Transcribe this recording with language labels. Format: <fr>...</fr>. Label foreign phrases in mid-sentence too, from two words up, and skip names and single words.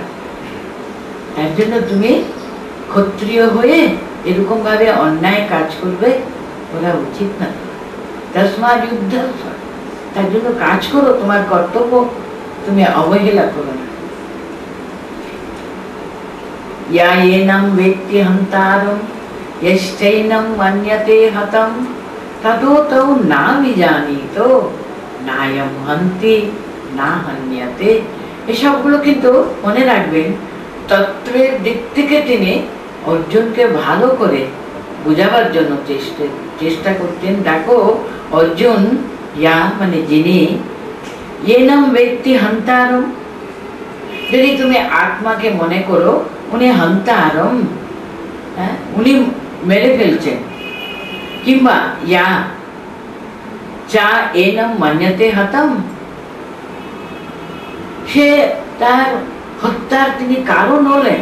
<bn>তার জন্য তুমি ক্ষত্রিয় হয়ে এরকম ভাবে অন্যায় কাজ করবে, ওরা উচিত না।</bn> <sa>তস্মাৎ যুদ্ধস্ব,</sa> <bn>তার জন্য কাজ করো, তোমার কর্তব্য তুমি অবহেলা করো না।</bn> <sa>ইয়া এনং বেত্তি হন্তারম यश्चैनं मन्यते हतं ततो तौ ना विजानीतो नायं हन्ति ना हन्यते।</sa> <bn>এসবগুলো কিন্তু মনে রাখবেন, তত্ত্বের দিক থেকে তিনি অর্জুনকে ভালো করে বোঝাবার জন্য চেষ্টা করতেন। দেখো অর্জুন, ইয়া মানে যিনি, এনম ব্যক্তি হন্তারম, যদি তুমি আত্মাকে মনে করো উনি হন্তারম, উনি মেরে ফেলছেন, কিংবা</bn> <sa>ইয়া চা এনম মান্যতে হতম,</sa> <bn>সে তার হত্যার তিনি কারণ হলেন।</bn>